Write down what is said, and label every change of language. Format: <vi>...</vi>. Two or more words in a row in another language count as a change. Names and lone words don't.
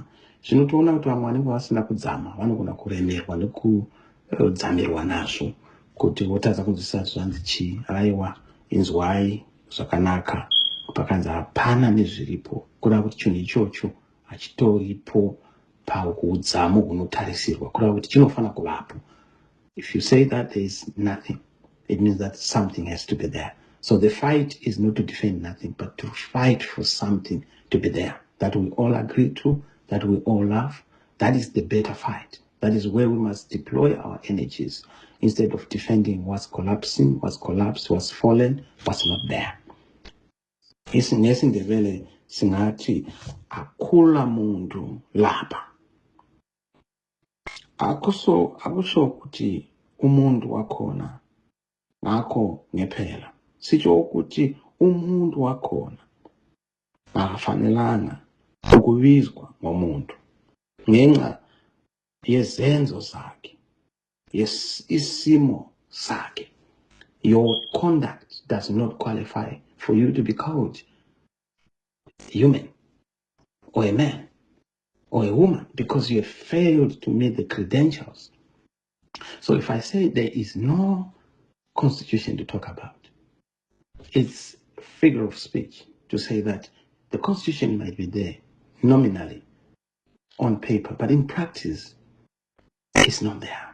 <sn>Zvinotoona kuti vamwe vanenge vasina kudzama vanogona kuremerwa nekudzamirwa nazvo, kuti votadza kunzwisisa zvanzi chii. Aiwa, inzwai zvakanaka, pakanzi hapana nezviripo, kureva kuti chinhu ichocho hachitoripo paudzamu hunotarisirwa, kureva kuti chinofanira kuvapo.</sn> <en>If you say that there is nothing, it means that something has to be there. So the fight is not to defend nothing, but to fight for something to be there, that we all agree to, that we all love. That is the better fight. That is where we must deploy our energies, instead of defending what's collapsing, what's collapsed, what's fallen, what's not there.</en> <nd>NesiNdebele singati akula mundu lapha. Akusho kuti umuntu wakhona ngakho ngephela. Sitsho ukuthi umuntu wakhona akafanelanga ukubizwa ngomuntu ngenxa yezenzo zakhe, isimo sakhe.</nd> <en>Your conduct does not qualify for you to be called human or a man or a woman, because you have failed to meet the credentials. So if I say there is no constitution to talk about, it's a figure of speech to say that the constitution might be there nominally on paper, but in practice it's not there.</en>